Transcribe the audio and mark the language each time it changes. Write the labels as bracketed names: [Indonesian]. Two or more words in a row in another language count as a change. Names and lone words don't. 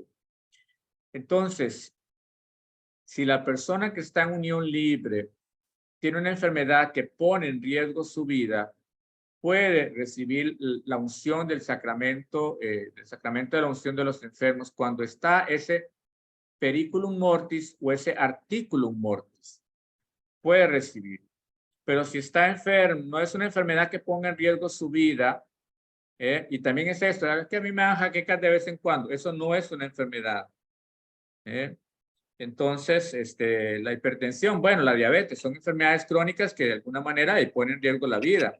[Spanish] Entonces, si la persona que está en unión libre tiene una enfermedad que pone en riesgo su vida, puede recibir la unción del sacramento de la unción de los enfermos cuando está ese [Latin] periculum mortis [Spanish] o ese [Latin] articulum mortis. [Spanish] Puede recibir. Pero si está enfermo, no es una enfermedad que ponga en riesgo su vida, y también es esto, es que a mí me dan jaquecas de vez en cuando, eso no es una enfermedad. Entonces, la hipertensión, bueno, la diabetes, son enfermedades crónicas que de alguna manera ponen en riesgo la vida.